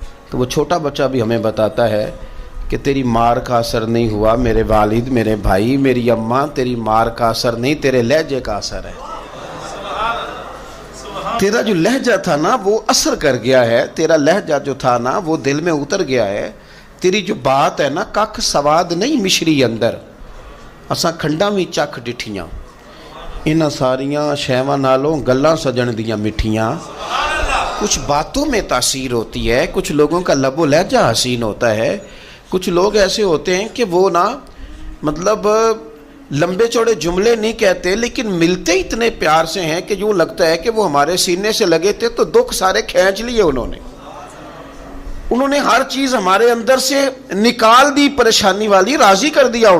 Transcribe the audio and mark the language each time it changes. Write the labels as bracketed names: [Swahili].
[Urdu] تو وہ چھوٹا بچہ بھی ہمیں بتاتا ہے کہ تیری مار کا اثر نہیں ہوا میرے والد، میرے بھائی، میری اماں، تیری مار کا اثر نہیں، تیرے لہجے کا اثر ہے. تیرا جو لہجہ تھا نا وہ اثر کر گیا ہے، تیرا لہجہ جو تھا نا وہ دل میں اتر گیا ہے. تیری جو بات ہے نا [Punjabi] ککھ سواد نہیں مشری اندر، اساں کھنڈا بھی چکھ ڈٹھیاں، انہاں ساریاں شیواں نالوں گلاں سجن دیاں مٹھیاں. [Urdu] کچھ باتوں میں تاثیر ہوتی ہے، کچھ لوگوں کا لب و لہجہ حسین ہوتا ہے، کچھ لوگ ایسے ہوتے ہیں کہ وہ نا مطلب لمبے چوڑے جملے نہیں کہتے لیکن ملتے اتنے پیار سے ہیں کہ یوں لگتا ہے کہ وہ ہمارے سینے سے لگے تھے تو دکھ سارے کھینچ لیے انہوں نے ہر چیز ہمارے اندر سے نکال دی، پریشانی والی راضی کر دیا.